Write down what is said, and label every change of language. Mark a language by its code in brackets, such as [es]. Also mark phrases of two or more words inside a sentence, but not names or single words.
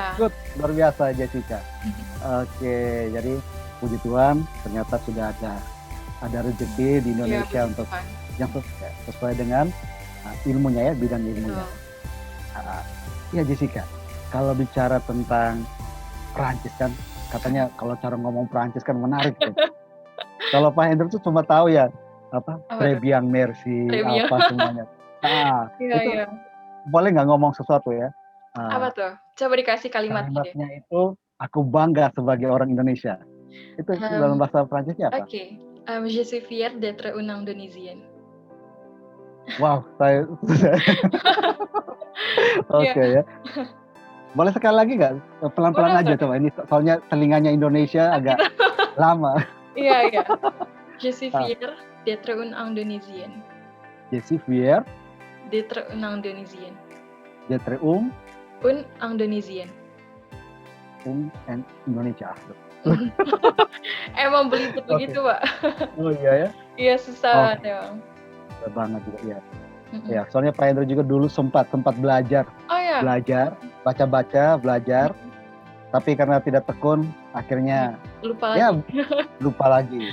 [id] Good, luar biasa Jessica. Oke, jadi puji Tuhan ternyata sudah ada rezeki di Indonesia untuk yang sesuai dengan ilmunya ya, bidang ilmunya. Ya Jessica, kalau bicara tentang Perancis kan, katanya kalau cara ngomong Perancis kan menarik tuh. Kalau Pak Hendro tuh cuma tahu ya apa [fr] très bien, merci, [id] apa semuanya. Itu boleh nggak ngomong sesuatu ya? Apa tuh? Coba dikasih kalimatnya deh. Kalimatnya itu aku bangga sebagai orang Indonesia. Itu dalam bahasa Perancisnya apa? Oke, [fr] je suis fier d'être une Indonesienne. [id] Wow, saya oke ya. Boleh sekali lagi nggak? Pelan-pelan aja coba, ini soalnya telinganya Indonesia agak lama. Iya. [fr] Je suis fier d'être une Indonesienne. Je suis fier d'être une Indonesienne. D'être une Indonesienne. [id] Indonesia. Emang belibet begitu, Pak. Oh iya ya? Iya, susah banget emang. Susah banget juga ya. Ya, soalnya Pak Hendro juga dulu sempat belajar. Oh ya? Belajar, baca-baca, belajar. Tapi karena tidak tekun, akhirnya lupa lagi.